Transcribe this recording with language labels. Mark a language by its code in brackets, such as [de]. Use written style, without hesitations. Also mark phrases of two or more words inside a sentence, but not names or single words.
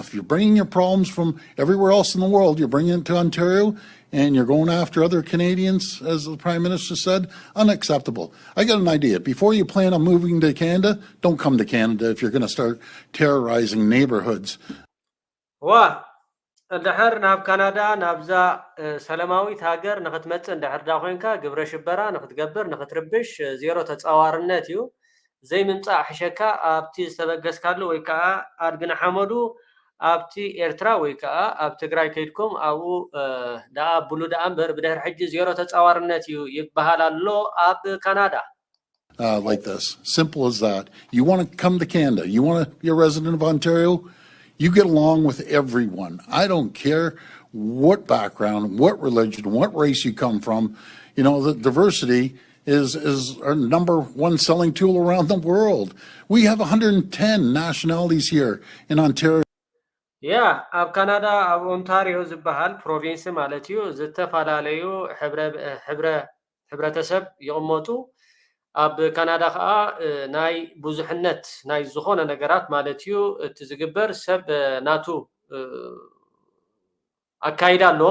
[en] You're bringing your problems from everywhere else in the world. You're bringing it to Ontario, and you're going after other Canadians, as the Prime Minister said. Unacceptable. I got an idea. Before you plan on moving to Canada, don't come to Canada if you're going to start terrorizing neighborhoods. What? [ti] እንድሕር ናብ ካናዳ ናብዛ ሰላማዊት ሃገር ንኽትመፅእ እንድሕር ዳ ኮይንካ ግብረ ሽበራ ንኽትገብር ንኽትርብሽ ዜሮ ተፃዋርነት እዩ ዘይምምፃእ ሕሸካ ኣብቲ ዝተበገስካሉ ወይ ከዓ ኣድግን ሓመዱ ኣብቲ ኤርትራ ወይ ከዓ ኣብ ትግራይ ከይድኩም ኣብኡ ደኣ ብሉ ደኣ እምበር ብድሕሪ ሕጂ ዜሮ ተፃዋርነት እዩ ይበሃል ኣሎ ኣብ ካናዳ [en] like this simple as that. You want to come to Canada, you want to be a resident of Ontario, you get along with everyone. I don't care what background, what religion, what race you come from. You know, the diversity is our #1 selling tool around the world. We have 110 nationalities here in Ontario. [ti] Yeah, ab Canada, ab Ontario ዝበሃል ፕሮቪንስ ማለት እዩ ዝተፋላለዩ ሕብረተሰብ ይቕመጡ ኣብ ካናዳ ከዓ ናይ ብዙሕነት ናይ ዝኾነ ነገራት ማለት እዩ እቲ ዝግበር ሰብ ናቱ ኣካይዳ ኣለዎ